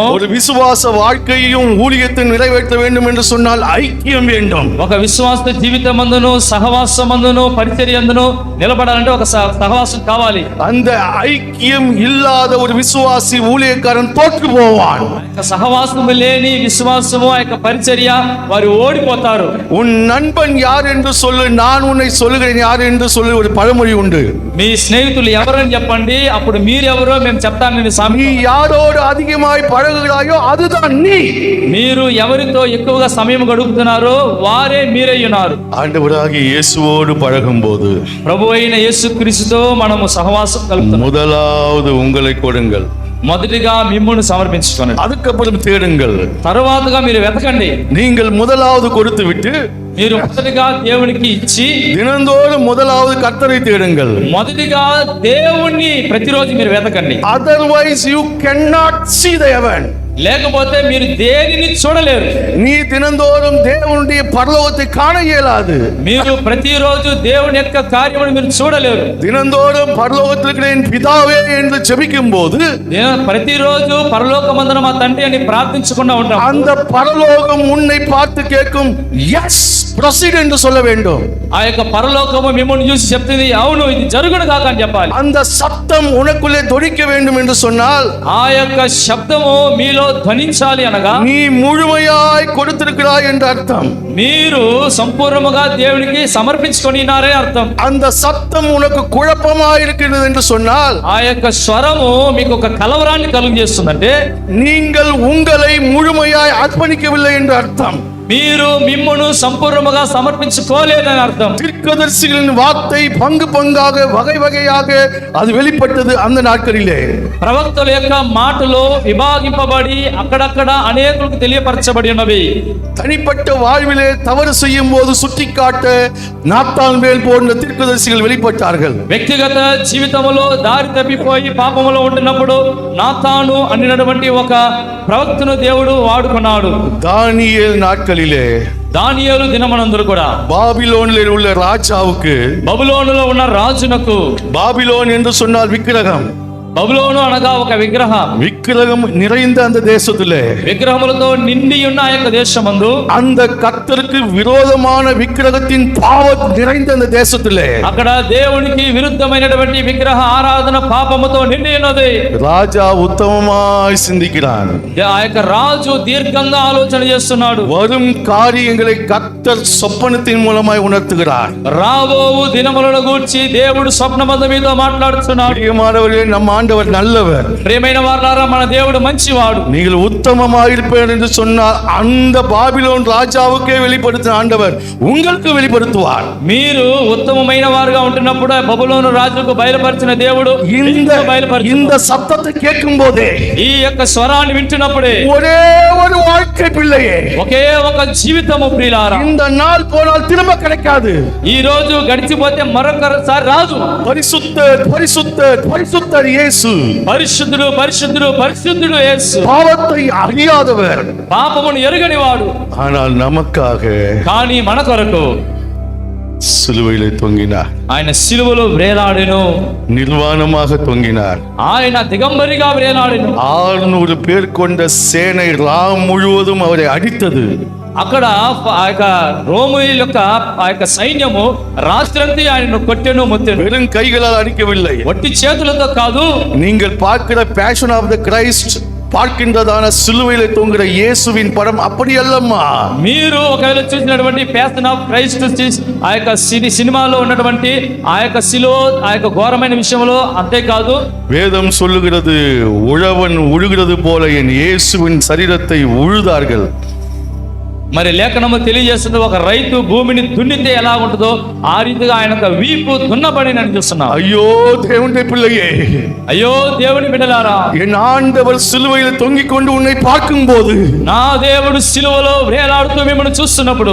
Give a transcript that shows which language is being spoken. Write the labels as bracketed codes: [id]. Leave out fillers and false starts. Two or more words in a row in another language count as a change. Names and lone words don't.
[ta] ஒரு விசுவாச வாழ்க்கையும் ஊழியத்தை நிறைவேற்ற வேண்டும் என்று சொன்னால் ஐக்கியம் வேண்டும். [te] ఒక విశ్వాస జీవితమందును సహవాసమందును పరిచర్యందును నిలబడాలంటే ఒక సహవాసం కావాలి. [ta] அந்த ஐக்கியம் இல்லாத ஒரு விசுவாசி ஊழியக்காரன் தோற்று போவான். [te] సహవాసము లేని విశ్వాసము ఆ యొక్క పరిచర్య వారు ఓడిపోతారు. [ta] உன் நண்பன் யார் என்று சொல்லு, நான் உன்னை சொல்லுகிறேன் யார் என்று சொல்லு, ஒரு பழமொழி உண்டு. [te] మీ స్నేహితులు ఎవరని చెప్పండి, అప్పుడు మీరెవరో మేము చెప్తానని సామెత. [ta] நீ யாரோடு அதிகமாய் பழகுகிறாயோ அதுதான் நீ. [te] మీరు ఎవరితో ఎక్కువగా సమయం గడుపుతున్నారో వారే మీరై ఉన్నారు. [ta] ஆண்டவராகிய இயேசுவோடு பழகும்போது [te] ప్రభు అయిన యేసుక్రీస్తుతో మనము సహవాసం కలుపుతున్నాం. [ta] முதலாவது உங்களை கொடுங்கள். [te] మొదటిగా మిమ్మును సమర్పించుకోండి. [ta] அதுக்கப்புறம் தேடுங்கள். [te] తరువాతగా మీరు వెతకండి. [ta] நீங்கள் முதலாவது கொடுத்து விட்டு [te] మీరు మొదటిగా దేవునికి ఇచ్చి [ta] தினந்தோறும் முதலாவது கர்த்தரை தேடுங்கள். [te] మొదటిగా దేవుణ్ణి ప్రతిరోజు మీరు వెతకండి. [en] Otherwise you cannot see the heaven. [te] లేకపోతే మీరు దేనిని చూడలేరు. [ta] நீ தினந்தோறும் தேவனுடைய பரலோகத்தை காண இயலாது. [te] మీరు ప్రతిరోజు దేవుని యొక్క కార్యమును మీరు చూడలేరు. [ta] தினந்தோறும் பரலோகத்தில் இருக்கிற என் பிதாவே என்று ஜெபிக்கும் போது [te] ప్రతిరోజు పరలోకమందున మా తండ్రి అని ప్రార్థించకుండా ఉంటాం. [ta] அந்த பரலோகம் உன்னை பார்த்து கேட்கும், [en] yes proceed [ta] என்று சொல்ல வேண்டும். [te] ఆ యొక్క పరలోకము మిమ్మల్ని చూసి చెప్తుంది అవును ఇది జరుగును కాక అని చెప్పాలి. [ta] அந்த சத்தம் உனக்குள்ளே தொனிக்க வேண்டும் என்று சொன்னால் [te] ఆ యొక్క శబ్దము మీలో ధ్వనించాలి అనగా [ta] நீ முழுமையாய் கொடுத்திருக்கிறாய் என்று அர்த்தம். [te] మీరు సంపూర్ణముగా దేవునికి సమర్పించుకొనినారే అర్థం. [ta] அந்த சத்தம் உனக்கு குழப்பமாய் இருக்கிறது என்று சொன்னால் [te] ఆ యొక్క స్వరము మీకు ఒక కలవరాన్ని కలుగజేస్తుందంటే [ta] நீங்கள் உங்களை முழுமையாய் அர்ப்பணிக்கவில்லை என்று அர்த்தம். [te] మీరు మిమ్మును సంపూర్ణముగా సమర్పించుకోలేదని అర్థం. [ta] தீர்க்கதரிசிகளின் வார்த்தை பங்கு பங்காக வகை வகையாக அது வெளிப்பட்டது அந்த நாட்களிலே. [te] ప్రవక్తల యొక్క మాటలు విభాగింపబడి అక్కడక్కడ అనేకులకు తెలియపరచబడి ఉన్నవి. [ta] தனிப்பட்ட வாழ்விலே தவறு செய்யும் போது சுட்டிக்காட்ட நாத்தான் மேல் போன்ற தீர்க்கதரிசிகள் வெளிப்பட்டார்கள். [te] వ్యక్తిగత జీవితంలో దారి తప్పిపోయి పాపములో ఉంటున్నప్పుడు నాతాను అన్నటువంటి ఒక ప్రవక్తను దేవుడు వాడుకున్నాడు. [ta] தானியேல் நாட்களிலே [te] దానియేలు దినమనందరూ కూడా [ta] பாபிலோனில் உள்ள ராஜாவுக்கு, [te] బబులోనులో ఉన్న రాజునకు, [ta] பாபிலோன் என்று சொன்னால் விக்கிரகம், [te] బబులోను అనగా ఒక విగ్రహం, [ta] விக்கிரகம் நிறைந்த அந்த தேசத்திலே [te] విగ్రహములతో నిండి ఉన్న ఆ యొక్క దేశమందు [ta] அந்த கர்த்தருக்கு விரோதமான விக்கிரகத்தின் பாவம் நிறைந்த அந்த தேசத்திலே [te] అక్కడ దేవునికి విరుద్ధమైనటువంటి విగ్రహ ఆరాధన పాపముతో నిండి ఉన్నది. [ta] ராஜா உத்தமமாய் சிந்திக்கிறான். [te] ఆ యొక్క రాజు దీర్ఘంగా ఆలోచన చేస్తున్నాడు. [ta] வரும் காரியங்களை கர்த்தர் சொப்பனத்தின் மூலமாய் உணர்த்துகிறார். [te] రాబోవు దినములను గూర్చి దేవుడు స్వప్నమందు మీతో మాట్లాడుతున్నాడు. [ta] பிரியமானவர்களே, நம் ஆண்டவர் நல்லவர். [te] ప్రియమైన వారలారా మన దేవుడు మంచివాడు. [ta] நீங்கள் உத்தமமாயிருப்பீர்கள் என்று சொன்னால் அந்த பாபிலோன் ராஜாவுக்கே வெளிப்படுத்தின ஆண்டவர் உங்களுக்கு வெளிப்படுத்துவார். [te] మీరు ఉత్తమమైన వారుగా ఉంటున్నప్పుడు బబులోను రాజుకు బయలుపరిచిన దేవుడు [ta] இந்த சத்தத்தை கேட்கும் போதே, [te] ఈ యొక్క స్వరాన్ని వింటున్నప్పుడే [ta] ஒரே ஒரு வாழ்க்கை பிள்ளையே, [te] ఒకే ఒక జీవితము ప్రియులారా, [ta] இந்த நாள் போனால் திரும்ப கிடைக்காது. [te] ఈ రోజు గడిచిపోతే మరొకసారి రాజు. [ta] பரிசுத்தர் பரிசுத்தர் பரிசுத்தர் இயேசு, [te] పరిశుద్ధుడు పరిశుద్ధుడు పరిశుద్ధుడు యేసు, [ta] பாவத்தை அறியாதவர், [te] పాపమును ఎరుగని వాడు, [ta] ஆனால் நமக்காக [te] కానీ మన కొరకు [ta] சிலுவையிலே தொங்கினார். [te] ఆయన సిలువలో వేలాడెను, [ta] நிர்வாணமாக தொங்கினார். [te] ఆయన దిగంబరిగా వేలాడెను. [ta] 600 பேர் கொண்ட சேனை ராம் முழுவதும் அவரை அடித்தது. [te] అక్కడ ఆ యొక్క రోమిల యొక్క ఆ యొక్క సైన్యము రాత్రంతా ఆయనను కొట్టెను, మొత్తెను. [ta] வெறும் கைகளால் அடிக்கவில்லை. [te] వట్టి చేతులతో కాదు, [ta] நீங்கள் பார்க்கிற பேஷன் ஆஃப் த கிரைஸ்ட், பார்க்கின்றதான சிலுவையிலே தொங்குகிற இயேசுவின் படம் அப்படி அல்லம்மா. [te] మీరు ఒకవేళ చూసినటువంటి ప్యాషన్ ఆఫ్ క్రైస్ట్ ఆ యొక్క సినిమాలో ఉన్నటువంటి ఆ యొక్క శిలో ఆ యొక్క ఘోరమైన విషయంలో అంతేకాదు, [ta] வேதம் சொல்லுகிறது, உழவன் உழுகிறது போல என் இயேசுவின் சரீரத்தை உழுதார்கள். [te] మరి లేఖనము తెలియజేస్తుంది, ఒక రైతు భూమిని దున్నితే ఎలా ఉంటుందో ఆ రీతిగా ఆయన యొక్క వీపు దున్నబడినని చూస్తున్నాం. [ta] ஐயோ தேவனுடைய பிள்ளையே, [te] అయ్యో దేవుని బిడ్డలారా, [ta] என் ஆண்டவர் சிலுவையில் தொங்கிக் கொண்டு உன்னை பார்க்கும்போது, [te] నా దేవుడు సిలువలో వేలాడుతూ మిమ్మల్ని చూస్తున్నప్పుడు,